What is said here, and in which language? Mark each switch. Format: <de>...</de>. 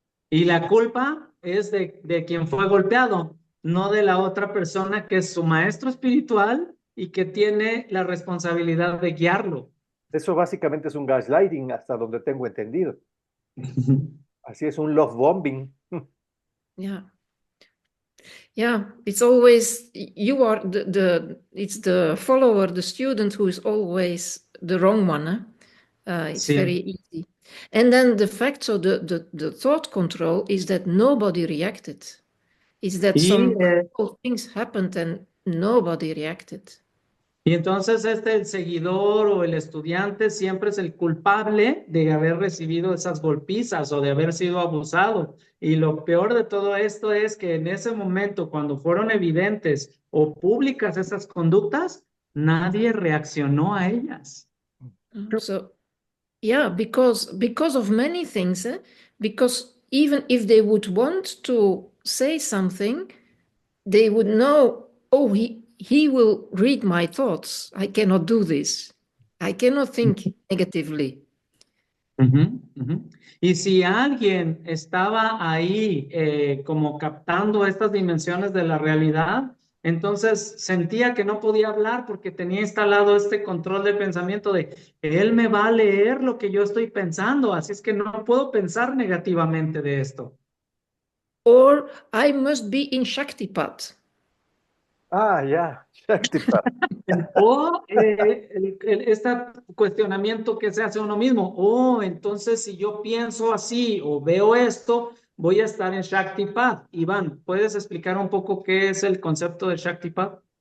<es>Y la culpa es de quien fue golpeado, no de la otra persona que es su maestro espiritual y que tiene la responsabilidad de guiarlo. Eso básicamente es un gaslighting, hasta donde tengo entendido. Así es un love bombing.</es> <en>Yeah. Yeah, it's always you are it's the follower, the student who is always the wrong one. It's</en> <es>Sí.</es> <en>very easy. And then the fact, so the thought control is that nobody reacted. Is that</en> <es>Y,</es> <en>some</en> <es>eh,</es> <en>horrible things happened and nobody reacted.</en> <es>y entonces el seguidor o el estudiante siempre es el culpable de haber recibido esas golpizas o de haber sido abusado. Y lo peor de todo esto es que en ese momento, cuando fueron evidentes o públicas esas conductas, nadie reaccionó a ellas.</es> <en>So, yeah, because of many things, because even if they would want to say something, they would know, oh, he will read my thoughts. I cannot do this. I cannot think negatively. Ujú, ujú.</en> <es>Y si alguien estaba ahí como captando estas dimensiones de la realidad, entonces sentía que no podía hablar porque tenía instalado este control de pensamiento de él me va a leer lo que yo estoy pensando, así es que no puedo pensar negativamente de esto.</es> <en>Or I must be in Shaktipat.</en> <es>Ah, ya, Shaktipat. O este cuestionamiento que se hace uno mismo, entonces si yo pienso así o veo esto, voy a estar en Shaktipat. Iván, ¿puedes explicar un poco qué es el concepto de Shaktipat?</es>